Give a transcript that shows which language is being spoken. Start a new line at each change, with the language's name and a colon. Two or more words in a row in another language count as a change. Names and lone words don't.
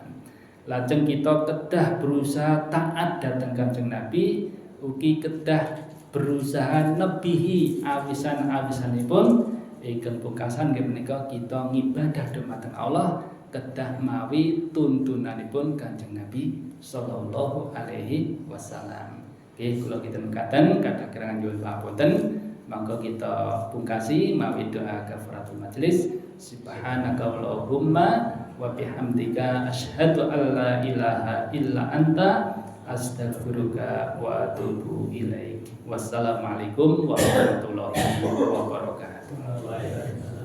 Javanese: Lajeng kita kedah berusaha taat dhateng Kanjeng Nabi, ugi kedah berusaha nebihi awisan-awisanipun ingkang pungkasan menika kita ngibadah dumateng Allah kedah mawi tuntunanipun Kanjeng Nabi
Arabic: صلى الله عليه وسلم.
Javanese: Kula kita mekaten kathah kirangan nyuwun pamunten, mangga kita pungkasi mawi doa kafaratul majelis.
Arabic: سبحانك اللهم وبحمدك أشهد أن لا إله إلا أنت أستغفرك وأتوب إليك. والسلام عليكم ورحمة الله وبركاته.